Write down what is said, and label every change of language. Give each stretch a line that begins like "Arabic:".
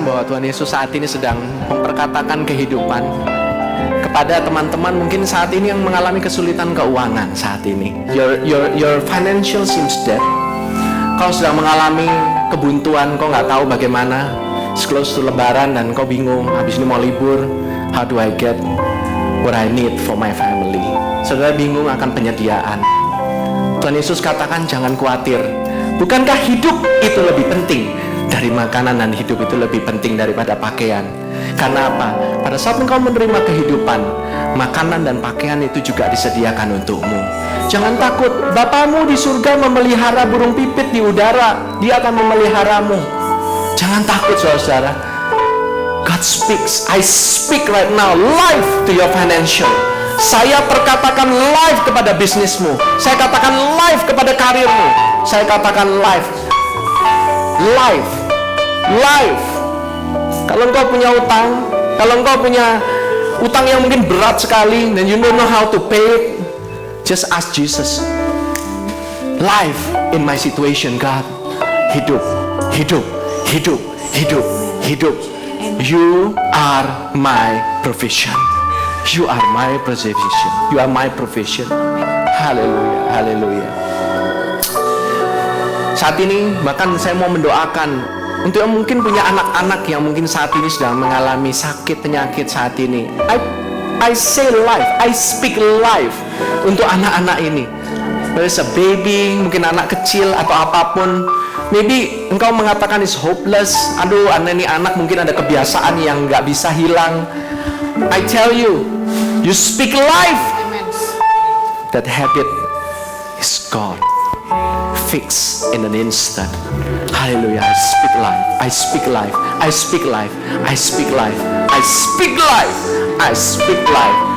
Indonesian: Tuhan Yesus saat ini sedang memperkatakan kehidupan kepada teman-teman mungkin saat ini yang mengalami kesulitan keuangan saat ini.
English: Your financial seems dead.
Indonesian: Kau sedang mengalami kebuntuan, kau nggak tahu bagaimana.
English: It's close to
Indonesian: Lebaran dan kau bingung, habis ini mau libur.
English: How do I get what I need for my family?
Indonesian: Saudara bingung akan penyediaan. Tuhan Yesus katakan jangan khawatir. Bukankah hidup itu lebih penting dari makanan, dan hidup itu lebih penting daripada pakaian? Karena apa? Pada saat engkau menerima kehidupan, makanan dan pakaian itu juga disediakan untukmu. Jangan takut, Bapamu di surga memelihara burung pipit di udara. Dia akan memeliharamu. Jangan takut saudara.
English: God speaks. I speak right now life to your financial.
Indonesian: Saya perkatakan life kepada bisnismu. Saya katakan life kepada karirmu.
English: Saya katakan life. Life. Life.
Indonesian: Kalau engkau punya utang, kalau engkau punya utang yang mungkin berat sekali dan
English: you don't know how to pay it, just ask Jesus. Life in my situation, God.
Indonesian: Hidup, hidup, hidup, hidup, hidup.
English: You are my provision. You are my provision. You are my provision. Haleluya, haleluya.
Indonesian: Saat ini bahkan saya mau mendoakan untuk yang mungkin punya anak-anak yang mungkin saat ini sedang mengalami sakit penyakit saat ini.
English: I say life, I speak life
Indonesian: untuk anak-anak ini.
English: Whether it's a baby,
Indonesian: mungkin anak kecil atau apapun.
English: Maybe
Indonesian: engkau mengatakan
English: is hopeless.
Indonesian: Aduh, ini anak mungkin ada kebiasaan yang gak bisa hilang.
English: I tell you, you speak life. That habit is gone. Fix in an instant. Hallelujah. I speak life. I speak life. I speak life. I speak life. I speak life. I speak life.